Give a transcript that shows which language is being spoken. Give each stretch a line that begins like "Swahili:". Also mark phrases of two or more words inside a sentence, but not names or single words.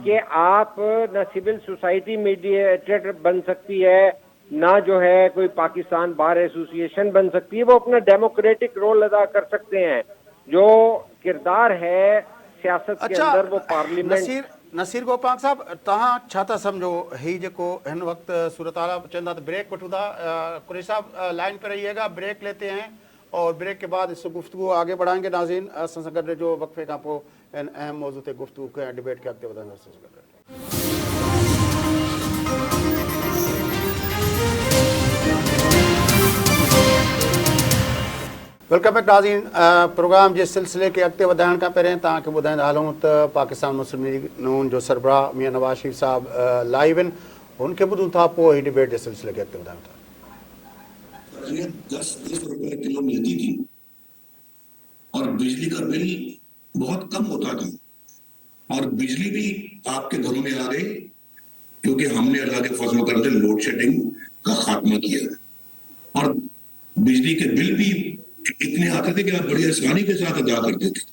Urdu: کہ آپ نہ
English: civil society mediator
Urdu: بن سکتی ہے، نہ جو ہے کوئی پاکستان بار ایسوسی ایشن بن سکتی ہے. وہ اپنا
English: democratic role
Urdu: ادا کر سکتے ہیں۔ جو کردار ہے سیاست کے اندر وہ پارلیمنٹ. نصیر گوپال صاحب,
Sindhi: तव्हां छा था समझो ही जेको हिन वक्त सूरत हाल चवंदा त ब्रेक वठूं था?
Urdu: قریشی صاحب لائن پہ رہیے گا، بریک لیتے ہیں اور بریک کے بعد اس گفتگو آگے بڑھائیں گے.
Sindhi: नाज़रीन, असां सां गॾु जो वक़्फ़े खां पोइ इन अहम मौज़ू ते गुफ्तगू के डिबेट खे अॻिते वधाईंदासीं।
English: welcome back नाज़रीन।
Sindhi: प्रोग्राम जे सिलसिले खे अॻिते वधाइण खां पहिरियों तव्हांखे ॿुधाईंदा हलूं त पाकिस्तान मुस्लिम लीग नून जो सरबराह मियां नवाज़ शरीफ़ साहब लाइव आहिनि, हुनखे ॿुधूं था, पोइ ही डिबेट जे सिलसिले खे अॻिते वधायूं था।
Urdu: 10-20 روپے کلو ملتی تھی اور بجلی کا بل بہت کم ہوتا تھا اور بجلی بھی آپ کے گھروں میں آ گئی کیونکہ ہم نے اللہ کے فضل کرم سے
English: load shedding
Urdu: کا خاتمہ کیا اور بجلی کے بل بھی اتنے آتے تھے کہ آپ بڑی آسانی کے ساتھ ادا کرتے تھے.